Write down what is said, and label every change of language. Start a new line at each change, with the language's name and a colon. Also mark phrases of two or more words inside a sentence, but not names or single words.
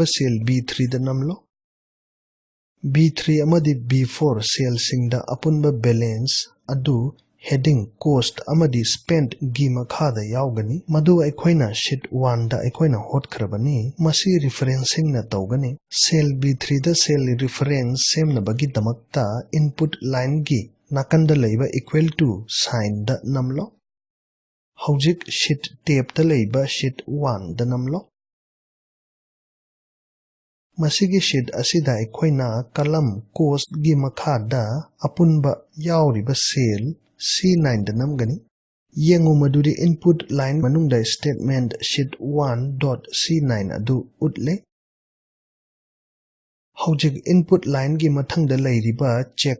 Manipuri: cell B3 da namlo B3 amadi B4 cell singda apunba balance adu
English: heading cost
Manipuri: amadi spent gi makhada yaugani madu aikoina sheet 1 da aikoina hotkrabani masi referencing na tawgani cell B3 da
English: cell reference
Manipuri: semna bagi damakta
English: input line
Manipuri: gi nakanda leiba
English: equal to sign
Manipuri: da namlo Hojik
English: sheet tab
Manipuri: da leiba sheet 1 da namlo Masigi sheet asida aikoina
English: column cost
Manipuri: gi makhada apunba yauriba cell C9 da namgani yengu maduri
English: input line
Manipuri: manungda
English: statement sheet 1.c9
Manipuri: adu utle Hojik
English: input line
Manipuri: gi mathangda layriba check